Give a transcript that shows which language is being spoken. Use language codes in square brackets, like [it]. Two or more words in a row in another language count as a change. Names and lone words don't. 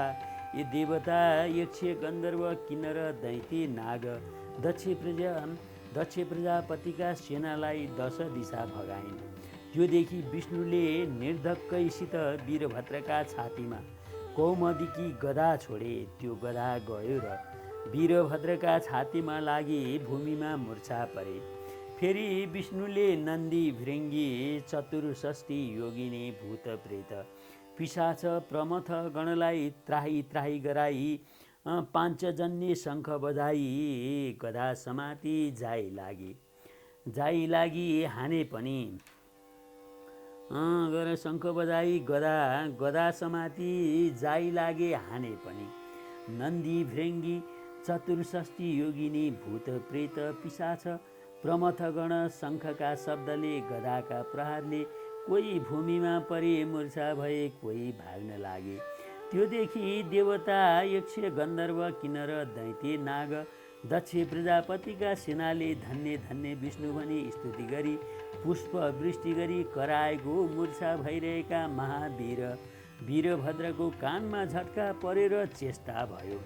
[ne] ए देवता यक्ष गन्धर्व किन्नर दैत्य नाग दक्ष प्रजापतिका सेनालाई 10 दिशा भगाइन्। त्योदेखि विष्णुले निर्धक्कैसित वीरभद्रका छातीमा कौमदिकी गदा छोडे। त्यो गदा गयो र वीरभद्रका छातीमा लागि भूमिमा मूर्छा परे। फेरि विष्णुले नन्दी भृङ्गी चतुर्षष्ठी योगिनी भूत प्रेत पिशाच प्रमथ गणलाई त्राही त्राही गराई। पाञ्चजन्य शङ्ख बजाई गदा समाति जाइ लागि हाने पनि। शङ्ख बजाई गदा समाति जाइ लागे हाने पनि। नन्दी भृङ्गी चतुर्षष्ठी योगिनी भूत प्रेत पिशाच प्रमथगण शङ्खका शब्दले गदाका प्रहारले कोही भूमिमा परे मूर्छा भए, कोही भाग्न लागे। त्योदेखि देवता यक्ष गन्धर्व किन्नर दैत्य नाग दक्ष प्रजापतिका सेनाले धन्य धन्य विष्णु भनी स्तुति गरी पुष्प वृष्टि गरी कराएको मूर्छा भइरहेका महावीर वीरभद्रको कानमा झट्का परेर चेष्टा भयो।